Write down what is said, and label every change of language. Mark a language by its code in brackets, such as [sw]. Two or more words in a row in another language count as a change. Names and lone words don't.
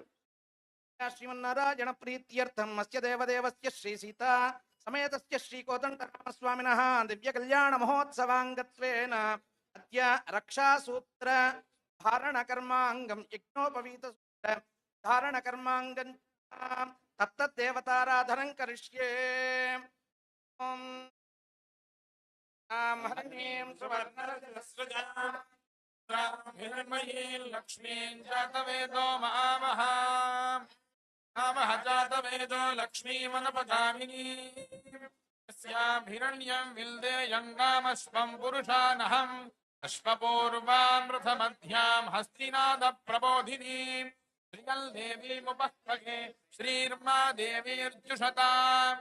[sa] శ్రీమన్నారాయణ ప్రీత్యర్థం అస్య దేవదేవస్య శ్రీ సీతా సమేతస్య శ్రీ కోదండరామస్వామినః దివ్య కళ్యాణ మహోత్సవాంగత్వేన అద్య రక్షాసూత్ర ధారణ కర్మాంగం యజ్ఞోపవీత సూత్ర ధారణ కర్మాంగం తత్తదేవతారాధనం కరిష్యే. ఓం హరిణీం సువర్ణరజస్రజాం हिरण्मयीं लक्ष्मीं जातवेदो मामः जातवेदो लक्ष्मीमनुपगामिनीं यस्यां हिरण्यं विल्देयङ्गामश्वं पुरुषानहम् अश्वपूर्वामृतमध्यां हस्तिनादप्रबोधिनीं श्रियं देवीमुपस्पगे श्रीर्मा देवीर्जुषताम्